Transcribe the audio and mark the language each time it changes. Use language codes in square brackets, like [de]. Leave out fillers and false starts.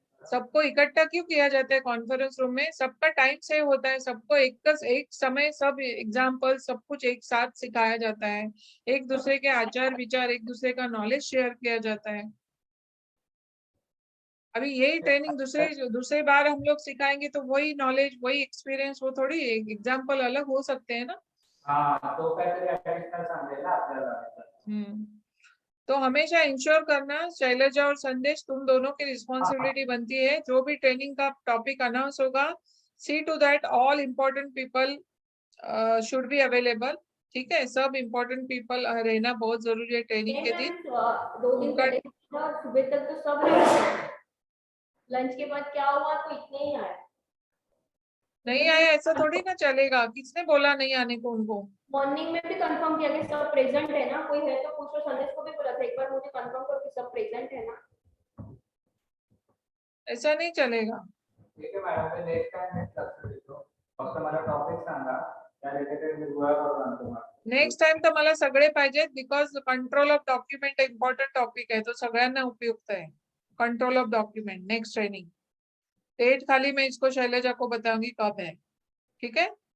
[hi] सबको इकट्ठा क्यों किया जाता है कॉन्फ्रेंस रूम में? सबका टाइम सेव होता है, सबको एक समय सब एग्जाम्पल सब कुछ एक साथ सिखाया जाता है। एक दूसरे के आचार विचार, एक दूसरे का नॉलेज शेयर किया जाता है। अभी यही ट्रेनिंग दूसरे दूसरी बार हम लोग सिखाएंगे तो वही नॉलेज वही एक्सपिरियंस, वो थोड़ी एग्जाम्पल अलग हो सकते हैं ना। [mr] हाँ तो काहीतरी ऍडिशनल सांगेल ना आपल्याला. हम्म। [hi] तो हमेशा इंश्योर करना, शैलजा और संदेश तुम दोनों की रिस्पॉन्सिबिलिटी बनती है। जो भी ट्रेनिंग का टॉपिक अनाउंस होगा, [en] See to that all important people should be available. [hi] ठीक है, सब इम्पोर्टेंट पीपल रहना बहुत जरूरी है ट्रेनिंग के दिन। 2 दिन उनका पहले था, सुबह तक तो सब रहे। लंच के बाद क्या हुआ तो इतने ही आए। नहीं आया ऐसा थोड़ी ना चलेगा। किसने बोला नहीं आने को उनको? मॉर्निंग में भी कंफर्म किया कि सब प्रेजेंट है ना, कोई है तो पूछो। संदेश को भी बोला था एक बार मुझे कंफर्म करो कि सब प्रेजेंट है ना। ऐसा नहीं चलेगा। [mr] ठीक है मॅडम, मी नेक्स्ट टाइम नेक्स्ट लक्ष देतो. फक्त मला टॉपिक सांगा, त्या रिलेटेड मी गोळा करून आणतो मॅडम. नेक्स्ट टाइम तर मला सगळे पाहिजेत, because control of document important topic [hi] है [mr] तो सगळ्यांना उपयुक्त है। [hi] Control of document next training date खाली मैं इसको शैलजा को बताऊंगी कब है। ठीक है।